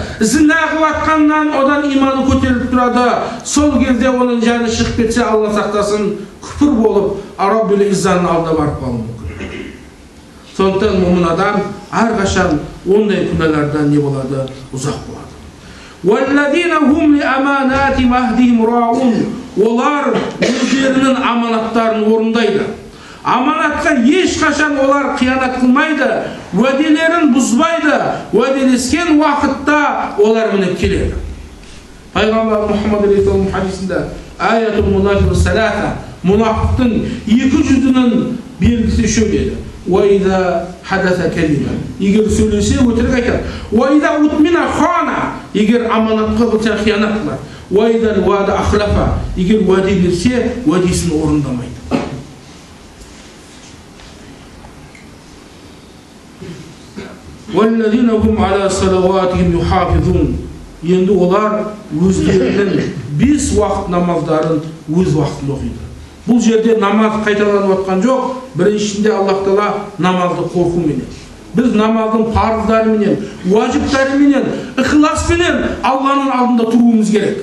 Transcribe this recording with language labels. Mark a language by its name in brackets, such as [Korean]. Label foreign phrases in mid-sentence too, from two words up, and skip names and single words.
[Kazakh] Зина қылып атқаннан одан иманы көтеріліп тұрады. Сол кезде оның жаны шығып кетсе, Алла сақтасын, күпір болып, Раббул Иззаның алдына барып қалуы мүмкін. Сондықтан момын адам әрқашан ондай күнәлардан не болады? Ұзақ болады. [Arabic] وَالَّذِينَ هُمْ لِأَمَانَاتِ مَهْدِهِمْ رَاعُونَ. [Kazakh] Олар өздерінің аманаттарын орындайды. Аманатқа ешқашан олар қиянат қылмайды, уәделерін бұзбайды, уәделескен уақытта олар мініп келеді. Пайғамбар Мұхаммад алейхиссалам хадисінде [Arabic] آية المنافق ثلاث, [Kazakh] мұнафиқтың екі жүзінің белгісі үшеу деді. [Arabic] وإذا حدث كلمة. [Kazakh] Егер сөйлесе өтірік айтады. [Arabic] وإذا اؤتمن خان. [Kazakh] Егер аманатқа қылса қиянат қылады. [Arabic] وإذا وعد أخلف. [Kazakh] Егер уәде берсе, уәдесін орындамайды. [Arabic] وَالَّذِينَ هُمْ عَلَى صَلَوَاتِهِمْ يُحَافِظُونَ. [Kazakh] Енді олар өздерінің 5 уақыт намаздарын өз уақытында оқиды. Бұл жерде намаз қайталанып отқан жоқ. Біріншісінде Аллах Таала намазды қорқу менен. Біз намаздың парыздары менен, уажиптары менен, ықылас менен Алланың алдында тұруымыз керек.